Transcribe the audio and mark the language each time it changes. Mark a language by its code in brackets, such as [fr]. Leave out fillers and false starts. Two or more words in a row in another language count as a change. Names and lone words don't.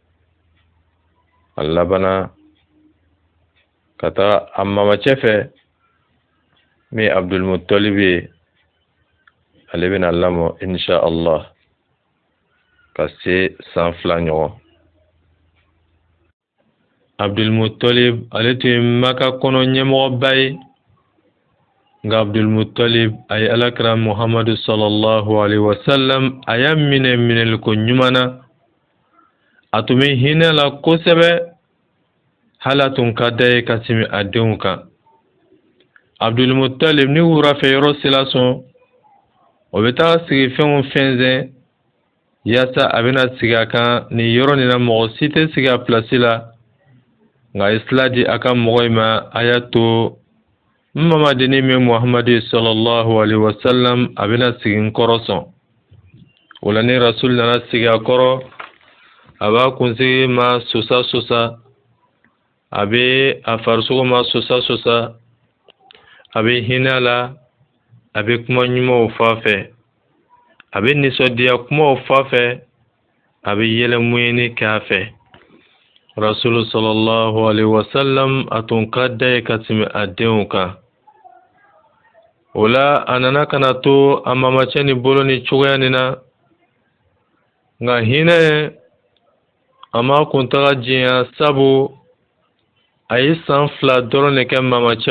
[bm] a labana ka taa a mamacɛ fɛ min Abdul Muttalib ye ale bɛna lamɔ [ar] إن شاء الله [bm] ka se san 2 ɲɔgɔn Abdul Muttalib ale tun ye Maka kɔnɔ ɲɛmɔgɔba ye nka Abdul Muttalib a ye Alakira Muhammadu [ar] صلى الله عليه وسلم [bm] a y'a minɛ minɛliko ɲuman na a tun bɛ hinɛ la kosɛbɛ hali a tun ka d'a ye ka tɛmɛ a denw kan Abdul Muttalib ni wurafɛ yɔrɔ sela sɔn o bɛ taa sigi fɛn o fɛn zɛn yaasa a bɛna sigi a kan ni yɔrɔ nin na mɔgɔ si tɛ sigi a place la nka a ye sira di a ka mɔgɔ in ma a y'a to n mamadeni min Muhammadu [ar] صلى الله عليه وسلم [bm] a bɛna sigi n kɔrɔ sɔn o la ni Rasul nana sigi a kɔrɔ a b'a kunsigi ma sosa a bɛ a farisogo ma sosa a bɛ hinɛ la a bɛ kuma ɲumanw fɔ a fɛ a bɛ nisɔndiya kumaw fɔ a fɛ a bɛ yɛlɛmuɲini kɛ a fɛ Rasul [ar] صلى الله عليه وسلم [bm] a tun ka d'a ye ka tɛmɛ a denw kan o la a nana ka na to a mamacɛ ni bolo ni cogoya nin na nka hinɛ a ma kuntaga diɲɛ sabu a ye san 2 dɔrɔn de kɛ mamacɛ